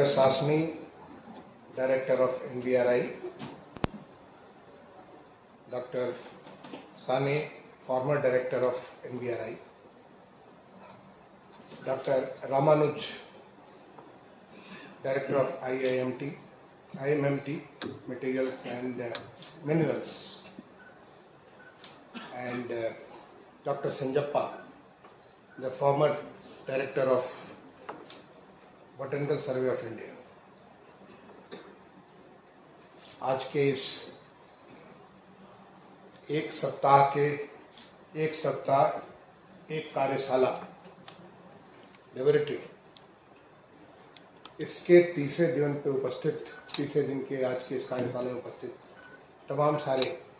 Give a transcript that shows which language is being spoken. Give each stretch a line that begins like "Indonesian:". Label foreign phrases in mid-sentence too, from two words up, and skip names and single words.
English: Sasni, Director of NBRI, Dr. Sane, former Director of NBRI, Dr. Ramanuj, Director of IMMT, Materials and Minerals, and Dr. Sanjappa, the former Director of Botanical Survey of India.
Hindi: आज के इस एक सप्ताह एक कार्यशाला लेबोरेटरी इसके तीसरे दिन के आज के इस कार्यशाला में उपस्थित तमाम सारे